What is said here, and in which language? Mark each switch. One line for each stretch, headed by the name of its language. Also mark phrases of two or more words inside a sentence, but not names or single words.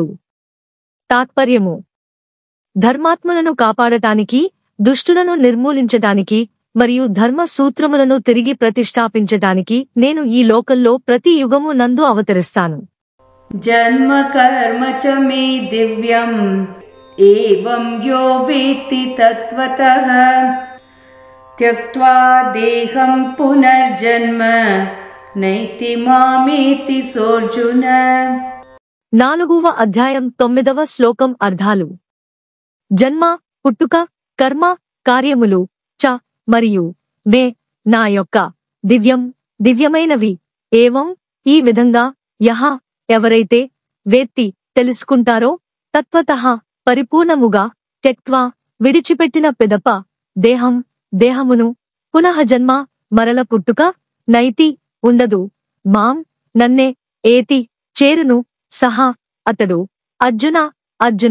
Telugu: తాత్పర్యము ధర్మాత్మలను కాపాడటానికి దుష్టులను నిర్మూలించటానికి మరియు ధర్మ సూత్రములను తిరిగి ప్రతిష్ఠాపించటానికి నేను ఈ లోకంలో ప్రతి యుగము నందు అవతరిస్తాను.
Sanskrit: జన్మ కర్మ చ మే దివ్యం ఏవం యో వేత్తి తత్వతః త్యక్త్వా దేహం పునర్జన్మ నైతి మామేతి సోర్జున.
Telugu: 4వ అధ్యాయం 9వ శ్లోకం అర్థాలు. జన్మ పుట్టుక కర్మ కార్యములు చ మరియు మే నా యొక్క దివ్యం దివ్యమైనవి ఏవం ఈ విధంగా యహ ఎవరైతే వేత్తి తెలుసుకుంటారో తత్వతః పరిపూర్ణముగా త్యక్త్వా విడిచిపెట్టిన పిదప దేహం దేహమును పునః జన్మ మరల పుట్టుక నైతి ఉండదు మాం నన్నే ఏతి చేరును సహా అతడు అర్జున అర్జున.